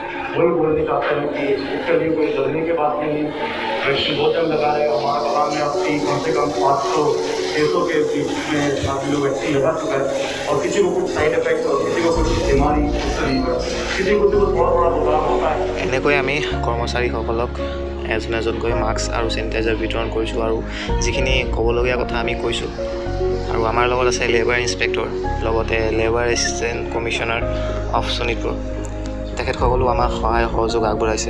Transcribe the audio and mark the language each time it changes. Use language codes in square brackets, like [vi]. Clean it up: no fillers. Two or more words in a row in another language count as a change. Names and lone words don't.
[hi] वही बोलने चाहते हैं कि इसके लिए कोई डरने की बात नहीं है। वैक्सीन बहुत जल्द लगा रहे हैं। हमारा बगान में आपकी कम से कम 500-600 के बीच में काफ़ी लोग वैक्सीन लगा चुका है और किसी को कुछ साइड इफेक्ट और किसी को कुछ बीमारी नहीं हुआ, किसी को थोड़ा थोड़ा प्रोग्राम होता है। [as] এনেকৈ আমি কৰ্মচাৰীসকলক এজন এজনকৈ মাস্ক আৰু চেনিটাইজাৰ বিতৰণ কৰিছোঁ আৰু যিখিনি ক'বলগীয়া কথা আমি কৈছোঁ। আৰু আমাৰ লগত আছে লেবাৰ ইনস্পেক্টৰ, লগতে লেবাৰ এছিষ্টেণ্ট কমিশ্যনাৰ অফ শোণিতপুৰ। তেখেতসকলেও আমাক সহায় সহযোগ আগবঢ়াইছে।